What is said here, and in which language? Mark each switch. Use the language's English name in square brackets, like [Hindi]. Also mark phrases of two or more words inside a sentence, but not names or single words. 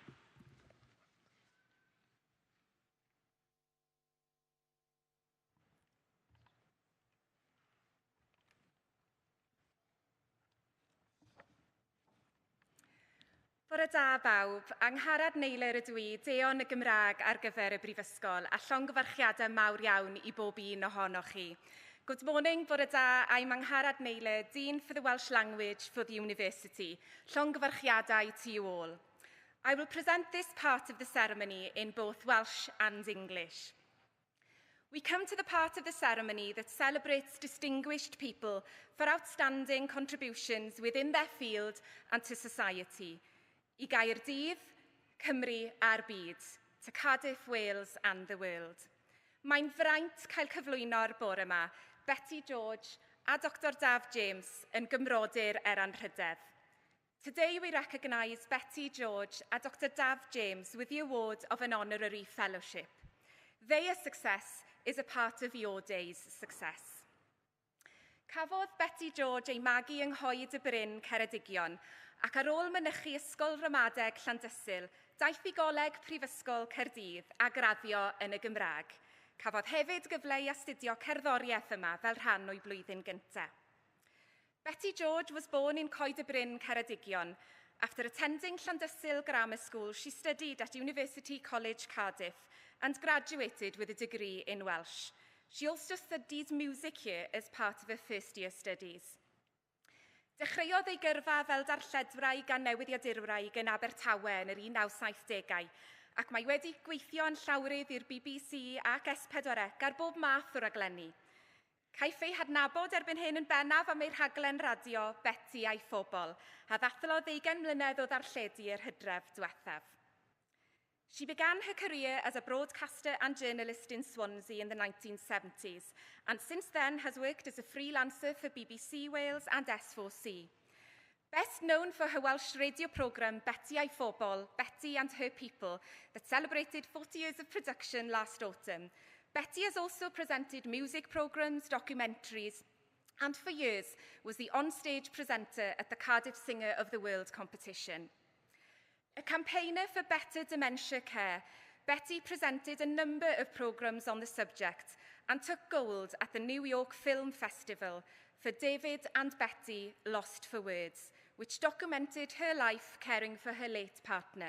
[Welsh] Bore da bawb, Angharad Neilir ydw I, Deon y Gymraeg ar gyfer y Brifysgol, a llongyfarchiadau mawr iawn I bob un ohonoch chi. [English] Good morning, [Welsh] bore da, [English] I'm Angharad Neilir, Dean for the Welsh Language for the University. Llongyfarchiadau to you all. I will present this part of the ceremony in both Welsh and English. We come to the part of the ceremony that celebrates distinguished people for outstanding contributions within their field and to society. [Welsh] I Gaerdydd, Cymru a'r byd, [English] to Cardiff, Wales and the world. [Welsh] Mae'n fraint cael cyflwyno'r bore yma, Betty George a Dr Daf James yn gymrodyr Rhydedd. [English] Today we recognise Betty George and Dr Daf James with the award of an honorary fellowship. Their success is a part of your day's success. [Welsh] Cafodd Betty George ei magu yng Nghoed y Bryn, Ceredigion, ac ar ôl mynychu Ysgol Ramadeg Llandysul, daeth I goleg Prifysgol Caerdydd a graddio yn y Gymraeg. Cafodd hefyd gyfle I astudio cerddoriaeth yma fel rhan o'i blwyddyn gyntaf. [English] Betty George was born in Coed y Bryn, Ceredigion. After attending Llandysul Grammar School, she studied at University College Cardiff and graduated with a degree in Welsh. She also studied music here as part of her first-year studies. [Welsh] Dechreuodd ei gyrfa fel darlledwraig a newyddiadurwraig yn Abertawe yn yr 1970au, ac mae wedi gweithio yn llawrydd i'r BBC ac S4C ar bob math o raglenni. Caiff ei hadnabod erbyn hyn yn bennaf am ei rhaglen radio Betty a'i phobl, a ddathlodd 20 mlynedd o ddarlledu yr Hydref diwethaf. [English] She began her career as a broadcaster and journalist in Swansea in the 1970s, and since then has worked as a freelancer for BBC Wales and S4C. Best known for her Welsh radio programme Betty a'i phobl, Betty and Her People, that celebrated 40 years of production last autumn, Betty has also presented music programmes, documentaries, and for years was the on-stage presenter at the Cardiff Singer of the World competition. A campaigner for better dementia care, Betty presented a number of programmes on the subject and took gold at the New York Film Festival for David and Betty Lost for Words, which documented her life caring for her late partner.